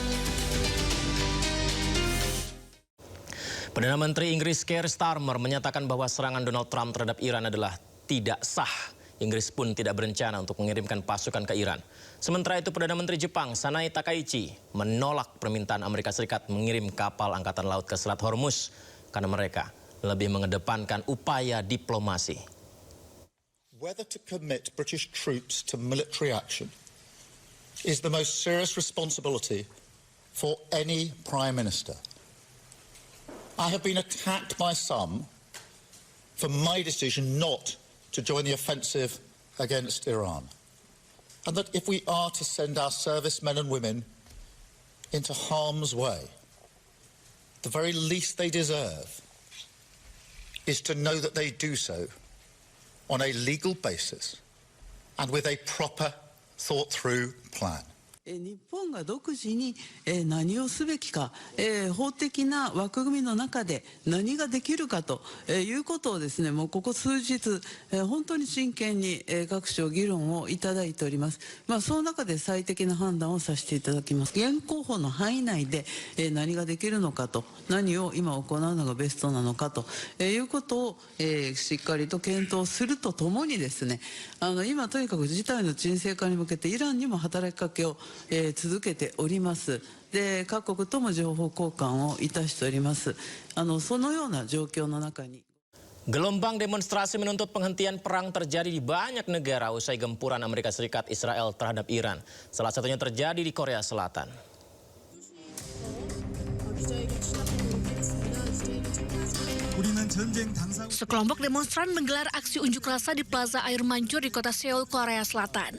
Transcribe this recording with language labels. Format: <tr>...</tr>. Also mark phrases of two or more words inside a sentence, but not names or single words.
<id>Perdana Menteri Inggris Keir Starmer menyatakan bahwa serangan Donald Trump terhadap Iran adalah tidak sah. Inggris pun tidak berencana untuk mengirimkan pasukan ke Iran. Sementara itu, Perdana Menteri Jepang Sanae Takaichi menolak permintaan Amerika Serikat mengirim kapal angkatan laut ke Selat Hormuz karena mereka lebih mengedepankan upaya diplomasi.</id> <en>Whether to commit British troops to military action is the most serious responsibility for any Prime Minister. I have been attacked by some for my decision not to join the offensive against Iran. And that if we are to send our servicemen and women into harm's way, the very least they deserve is to know that they do so on a legal basis and with a proper, thought-through plan.</en> <ja>日本が独自に何をすべきか、法的な枠組みの中で何ができるかということをですね、もうここ数日、本当に真剣に各省議論をいただいております。その中で最適な判断をさせていただきます。現行法の範囲内で何ができるのかと、何を今行うのがベストなのかということをしっかりと検討するとともにですね、今とにかく事態の沈静化に向けてイランにも働きかけを続けております。で、各国とも情報交換をいたしております。そのような状況の中に。</ja> <id>Gelombang demonstrasi menuntut penghentian perang terjadi di banyak negara usai gempuran Amerika Serikat Israel terhadap Iran. Salah satunya terjadi di Korea Selatan. Sekelompok demonstran menggelar aksi unjuk rasa di Plaza Air Mancur di kota Seoul, Korea Selatan.</id>